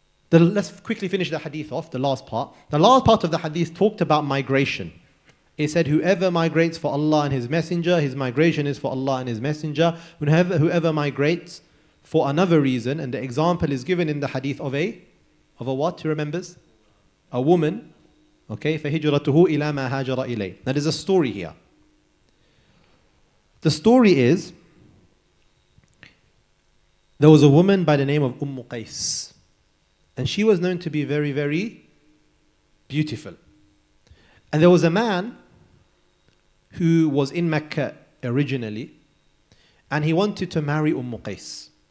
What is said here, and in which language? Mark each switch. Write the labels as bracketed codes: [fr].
[en] Let's quickly finish the hadith off, the last part. The last part of the hadith talked about migration. It said, whoever migrates for Allah and His Messenger, his migration is for Allah and His Messenger. Whoever migrates for another reason, and the example is given in the hadith of a what? Who remembers? A woman. [ar] Okay, فَهِجْرَتُهُ إِلَى مَا هَاجَرَ إِلَيْهِ. [en] Now there's a story here. The story is, there was a woman by the name of Qais. And she was known to be very, very beautiful. And there was a man who was in Mecca originally, and he wanted to marry Qais.